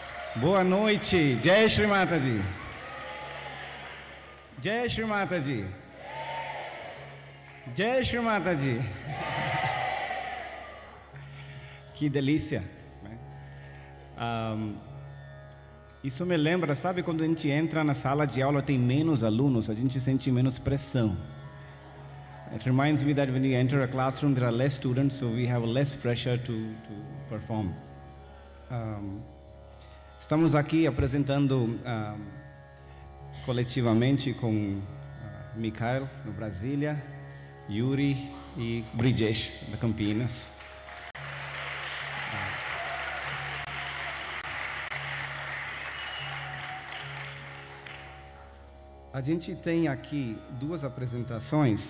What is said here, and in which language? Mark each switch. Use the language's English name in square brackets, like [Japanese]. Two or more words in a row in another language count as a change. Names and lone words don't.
[Portuguese] Boa noite, [Hindi] जय श्री माताजी। जय श्री माताजी. जय श्री माताजी. [Portuguese] Que delícia, né? Isso me lembra, sabe, quando a gente entra na sala de aula tem menos alunos, a gente sente menos pressão. [English] It reminds me that when you enter a classroom there are less students, so we have less pressure to perform. [Portuguese] Estamos aqui apresentando coletivamente com Mikhail, no Brasília, Yuri e Brijesh, da Campinas. A gente tem aqui duas apresentações.